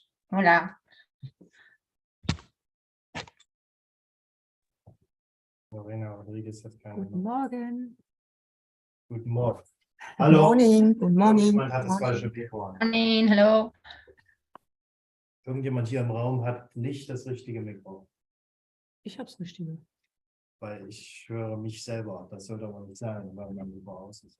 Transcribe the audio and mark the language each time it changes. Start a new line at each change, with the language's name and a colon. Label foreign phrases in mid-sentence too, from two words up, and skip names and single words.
Spanish: Hola.
German: Lorena Rodriguez hat keine. Guten Morgen. Guten Morgen.
English: Good
German: Hallo.
English: morning. Good morning.
German: Jemand hat das falsche Mikro an.
English: Morning, hello.
German: Irgendjemand hier im Raum hat nicht das richtige Mikro. Ich hab's Richtige. Weil ich höre mich selber. Das sollte aber nicht sein, weil mein Mikro aus ist.